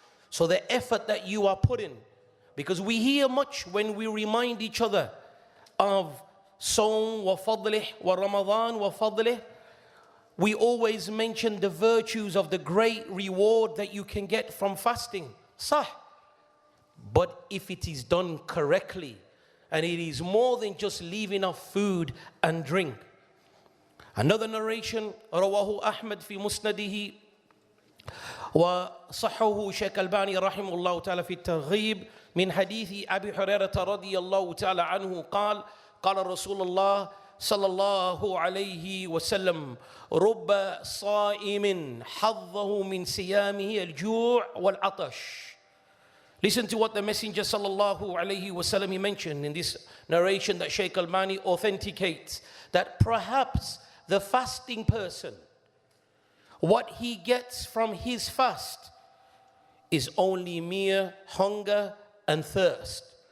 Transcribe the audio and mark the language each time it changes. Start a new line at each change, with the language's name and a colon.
English: So the effort that you are putting, because we hear much when we remind each other of
Arabic: Sawm wa fadlih wa Ramadan wa fadlih,
English: we always mention the virtues of the great reward that you can get from fasting. Sah. But if it is done correctly, and it is more than just leaving off food and drink. Another narration,
Arabic: رواه أحمد في مسنده وصححه شيخ الباني رحمه الله تعالى في الترغيب من حديث أبي هريرة رضي الله تعالى عنه قال قال رسول الله صلى الله عليه وسلم رب صائم حظه من صيامه الجوع والعطش.
English: Listen to what the Messenger sallallahu alayhi wasallam mentioned in this narration that Shaykh Al-Bani authenticates, that perhaps the fasting person, what he gets from his fast is only mere hunger and thirst.